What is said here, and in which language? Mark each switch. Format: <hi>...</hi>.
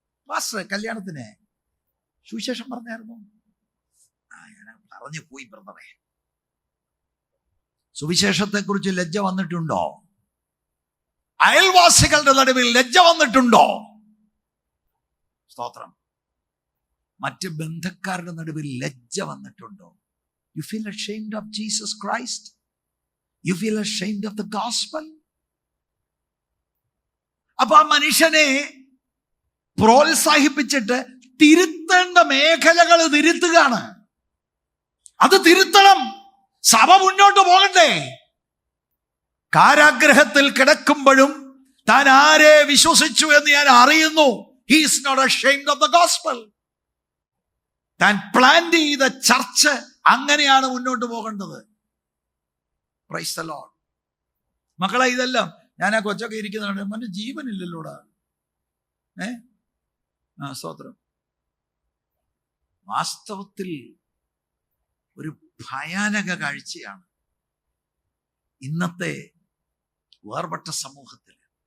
<ml>Pastor, കല്യാണത്തിന് സുവിശേഷം പറഞ്ഞായിരുന്നു? ഞാൻ പറഞ്ഞു പോയി ബ്രദറെ. സുവിശേഷത്തെക്കുറിച്ച് ലജ്ജ വന്നിട്ടുണ്ടോ? അയൽവാസികളുടെ നടുവിൽ ലജ്ജ വന്നിട്ടുണ്ടോ? സ്തോത്രം. മറ്റ് ബന്ധക്കാരുടെ നടുവിൽ ലജ്ജ വന്നിട്ടുണ്ടോ?</ml> <en>You feel ashamed of Jesus Christ? You feel ashamed of the gospel?</en> <ml>അപ്പൊ ആ മനുഷ്യനെ പ്രോത്സാഹിപ്പിച്ചിട്ട് തിരുത്തേണ്ട മേഖലകൾ തിരുത്തുകയാണ്. അത് തിരുത്തണം. സഭ മുന്നോട്ട് പോകണ്ടേ? കാരാഗ്രഹത്തിൽ കിടക്കുമ്പോഴും താൻ ആരെ വിശ്വസിച്ചു എന്ന് ഞാൻ അറിയുന്നു.</ml> <en>He is not ashamed of the gospel.</en> <ml>താൻ പ്ലാൻ ചെയ്ത ചർച്ച് അങ്ങനെയാണ് മുന്നോട്ട് പോകേണ്ടത്.</ml> <en>Praise the Lord.</en> <ml>മക്കളെ, ഇതെല്ലാം ഞാൻ ആ കൊച്ചൊക്കെ ഇരിക്കുന്നതാണ്. മറ്റു ജീവനില്ലല്ലോടാ. സ്തോത്രം. വാസ്തവത്തിൽ ഒരു ഭയാനക കാഴ്ചയാണ് ഇന്നത്തെ വേർപെട്ട സമൂഹത്തിൽ.</ml>